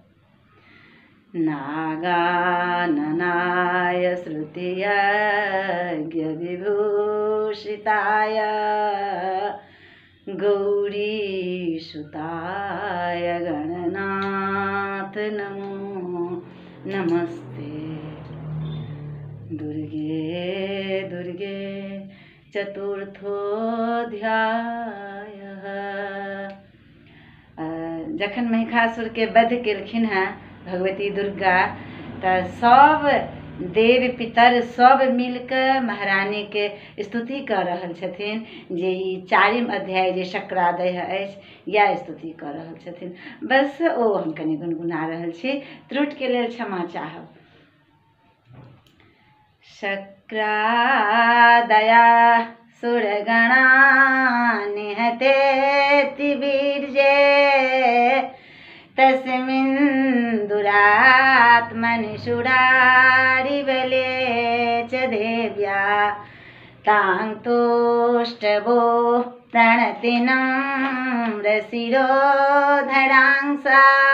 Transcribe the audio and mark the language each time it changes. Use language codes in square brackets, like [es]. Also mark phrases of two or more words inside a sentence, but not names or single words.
[sa] नागाननाय श्रुतियज्ञविभूषिताय गौरीसुताय गणनाथ नमो नमस्ते। दुर्गे दुर्गे चतुर्थोऽध्यायः। [mai] जखन महिषासुर के वध केलखिन हैं भगवती दुर्गा तऽ सब देव पितर सब मिलकर महारानी के स्तुति कर रहल छथिन जे ई 4म अध्याय जे शक्रादय अछि या स्तुति कर रहल छथिन। बस ओ हम कनि गुनगुना रहल छी, त्रुटि के लेल क्षमा चाहब। [sa] शक्रादया सुरगणा निहतेति वीर्ये तस्मिन् दुरात्मनि सुरारिबले च देव्या तां तुष्टवो प्रणतिनं रसिरोधरांसा